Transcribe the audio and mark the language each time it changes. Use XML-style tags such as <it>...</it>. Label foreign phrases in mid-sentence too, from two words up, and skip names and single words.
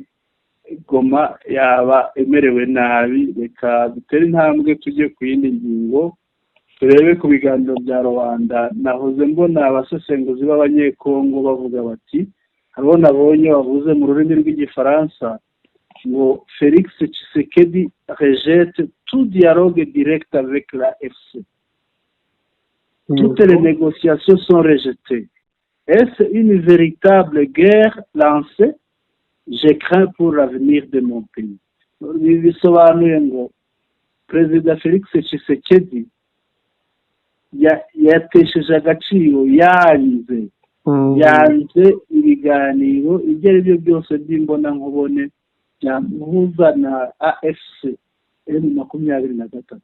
<rw>Goma yaba emerewe nabi. Reka dutere intambwe tujye ku yindi ngingo, turebe ku biganiro bya Rwanda. Nahoze mbona abasesenguzi b'abanyekongo bavuga bati, hariho nabonye bavuze mu rurimi rw'igifaransa ngo Félix Tshisekedi</rw> <fr>rejette tout dialogue direct avec la FC. Toutes les négociations sont rejetées. Est-ce une véritable guerre lancée? Je crains pour l'avenir de mon pays.</fr> <rw>Bisobanuye ngo Perezida Félix Tshisekedi yatesheje agaciro, yanze ibiganiro ibyo ari byo byose by'imbona nkubone byamuhuza na AFC M23.</rw>